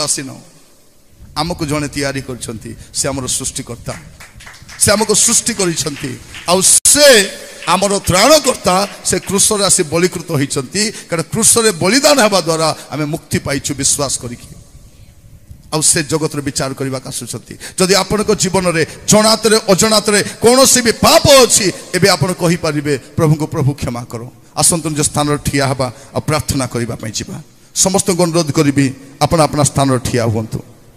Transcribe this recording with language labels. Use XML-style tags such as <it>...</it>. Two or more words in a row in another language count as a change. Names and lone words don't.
<or>ଆସୀନ ଆମକୁ ଯେଉଁ ତିଆରି କରିଛନ୍ତି ସେ ଆମର ସୃଷ୍ଟିକର୍ତ୍ତା ସେ ଆମକୁ ସୃଷ୍ଟି କରିଛନ୍ତି ଆଉ ସେ ଆମର ତ୍ରାଣକର୍ତ୍ତା ସେ କ୍ରୁଶରେ ଆସି ବଳିକୃତ ହୋଇଛନ୍ତି କାରଣ କ୍ରୁଶରେ ବଳିଦାନ ହେବା ଦ୍ୱାରା ଆମେ ମୁକ୍ତି ପାଇଛୁ ବିଶ୍ୱାସ କରି କି ଆଉ ସେ ଜଗତ ରେ ବିଚାର କରିବା ଆସୁଛନ୍ତି ଯଦି ଆପଣଙ୍କ ଜୀବନ ରେ ଜଣାତରେ ଅଜଣାତରେ କୌଣସି ବି ପାପ ଅଛି ଏବେ ଆପଣ କହି ପାରିବେ ପ୍ରଭୁ କୁ ପ୍ରଭୁ କ୍ଷମା କର ଆସନ୍ତୁ ଯେ ସ୍ଥାନ ରେ ଠିଆ ହେବା ଆ ପ୍ରାର୍ଥନା କରିବା ପାଇଁ ଯିବା ସମସ୍ତ ଅନୁରୋଧ କରି ଆପଣା ଆପଣା ସ୍ଥାନ ଠିଆ ହୁଅନ୍ତୁ।</or>